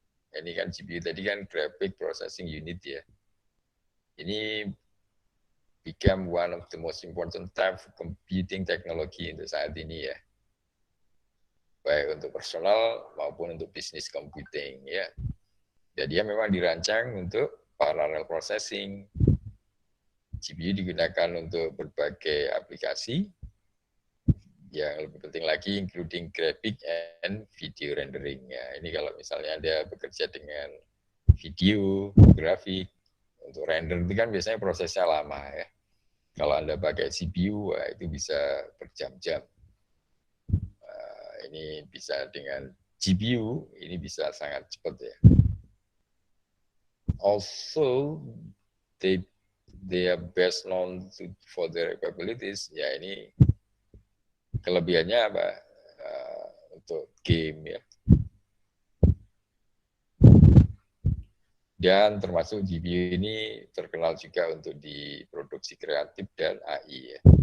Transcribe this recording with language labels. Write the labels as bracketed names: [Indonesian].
[Indonesian] Ini kan GPU tadi kan [English] Graphic Processing Unit ya. Ini become one of the most important type of computing technology [Indonesian] untuk saat ini ya. Baik untuk personal maupun untuk bisnis computing ya. Jadi dia memang dirancang untuk parallel processing. GPU digunakan untuk berbagai aplikasi. Yang lebih penting lagi, [English] including graphic and video rendering. [Indonesian] Ya, ini kalau misalnya Anda bekerja dengan video, grafik, untuk render itu kan biasanya prosesnya lama ya. Kalau Anda pakai CPU, wah, itu bisa berjam-jam. Ini bisa dengan GPU, ini bisa sangat cepat ya. [English] Also, they are best known for their capabilities. [Indonesian] Ya ini kelebihannya apa? Untuk game ya. Dan termasuk GPU ini terkenal juga untuk diproduksi kreatif dan AI ya.